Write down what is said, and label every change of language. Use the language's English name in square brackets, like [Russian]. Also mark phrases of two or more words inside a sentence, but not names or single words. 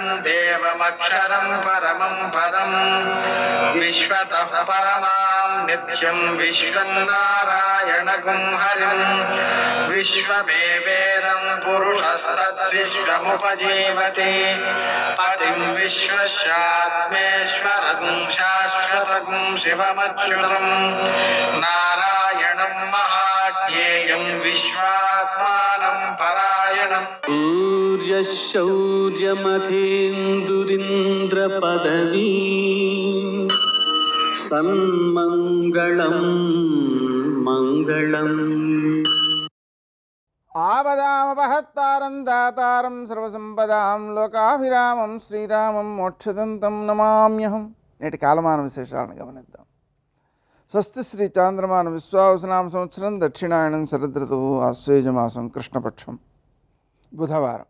[Sanskrit] देवमक्षरं परमं पदं विश्वतः परमां नित्यं विश्वं नारायणगुं हरिं विश्वमेवेदं पुरुषस्तद्विश्वमुपजीवति पतिं विश्वस्यात्मेश्वरं शाश्वतं शिवमच्युतं नारायणं महाज्ञेयं विश्वात्मानं परायणम् सूर्यशौर्यमथेन्दुरिन्द्रपदवी सन्मङ्गलं मङ्गलम् ఆపదామపహత్తారం దాతారం సర్వసంపదాం లోకాభిరామం శ్రీరామం మోక్షదంతం నమామ్యహం. [Telugu] నేటి కాలమాన విశేషాలను గమనిద్దాం. స్వస్తి శ్రీ చాంద్రమాన విశ్వావసనామ సంవత్సరం దక్షిణాయనం శరదృతువు ఆశ్వేజమాసం కృష్ణపక్షం బుధవారం.